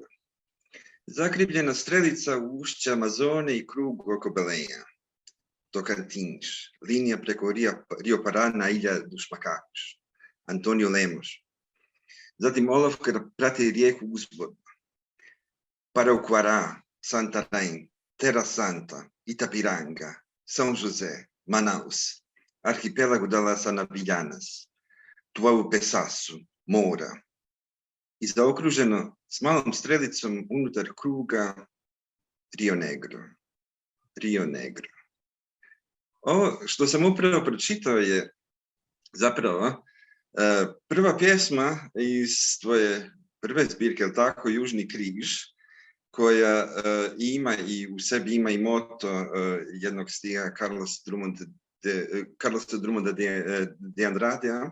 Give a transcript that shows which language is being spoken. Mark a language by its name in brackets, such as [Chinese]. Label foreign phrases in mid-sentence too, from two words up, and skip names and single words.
[Croatian] Zakrivljena strelica u ušće Amazone i krug oko Belém. Tocantins, linija preko Rio Parana, Ilha dos Macacos, Antonio Lemos. Zatim olovka prati rijeku uzvodno. Parauquara, Santarém, Terra Santa, Itapiranga, São José, Manaus, Arquipélago de las Anavillanas, Tuau Pesasu, Mora. I zaokruženo s malom strelicom unutar kruga Rio Negro. Rio Negro. Ovo što sam upravo pročitao je zapravo prva pjesma iz tvoje prve zbirke, je tako, Južni križ, koja ima i u sebi ima i moto jednog stiha Carlosa Drummonda de Andradea.